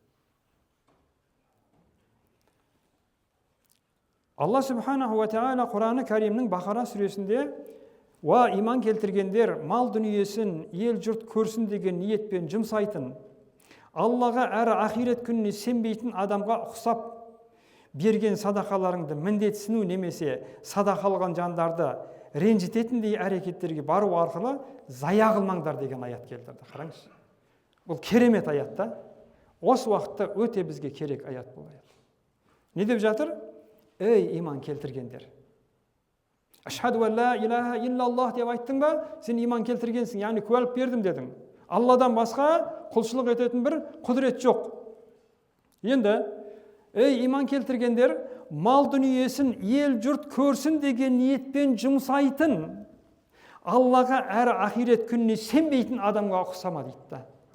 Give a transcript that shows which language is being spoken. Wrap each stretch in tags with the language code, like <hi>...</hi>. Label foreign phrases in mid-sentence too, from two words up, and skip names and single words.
<kk>Алла</kk> <ar>سبحانه وتعالى</ar> <kk>Құраны Кәримнің Бақара сүресінде «Ва иман келтіргендер мал дүниесін ел жұрт көрсін деген ниетпен жұмсайтын, Аллаға әрі ақирет күніне сенбейтін адамға ұқсап берген садақаларыңды міндетсіну немесе садақа алған жандарды ренжітетіндей әрекеттерге бару арқылы зая қылмаңдар» деген аят келтірді. Қараңыз. Бұл керемет аят та. Осы уақытта өте бізге керек аят бұл аят. Не деп жатыр? Ей иман келтіргендер.</kk> <ar>أشهد أن لا إله إلا الله</ar> <kk>деп айттың ба, сен иман келтіргенсің, яғни куәлік бердім дедің. Алладан басқа құлшылық ететін бір құдірет жоқ. Енді, ей иман келтіргендер, мал дүниесін ел жұрт көрсін деген ниетпен жұмсайтын, Аллаға әрі ақирет күніне сенбейтін адамға ұқсама дейді.</kk>